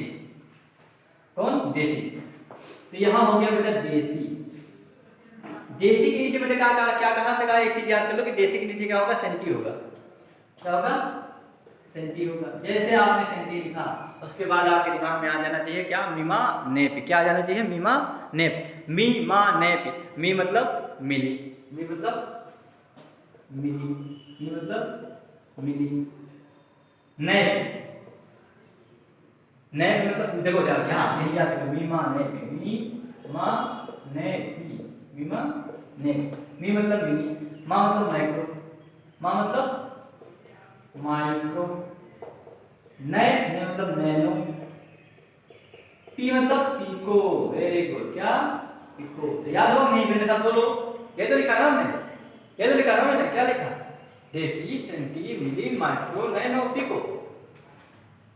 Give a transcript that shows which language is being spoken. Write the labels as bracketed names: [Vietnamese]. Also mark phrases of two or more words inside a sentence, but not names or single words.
[Hindi] कौन? डेसी। तो यहां हो गया बेटा डेसी। डेसी के नीचे मैंने क्या कहा हमने कहा, एक चीज याद कर लो कि डेसी के नीचे क्या होगा, सेंटी होगा। क्या होगा? सेंटी होगा। जैसे आपने सेंटी लिखा उसके बाद आपके दिमाग में आ जाना चाहिए क्या, मीमा नेप। क्या आ जाना चाहिए? मीमा नेप। मीमा नेप। मी मतलब मिली, मी मतलब मिली, मी मतलब मिली, नेप नेप मतलब देखो क्या यही याद रखो, मीमा नेप, मीमा नेप, मीमा नेप। मी मतलब मिली, मा मतलब माइक्रो, मा मतलब माइक्रो, नै मतलब नैनो, पी मतलब पिको। [English] very good. [Hindi] क्या? पिको। तो याद हो नहीं? मेरे साथ बोलो, ये तो लिखा ना हमने, ये तो लिखा ना मैंने। क्या लिखा? [English] deci centi milli micro nano pico.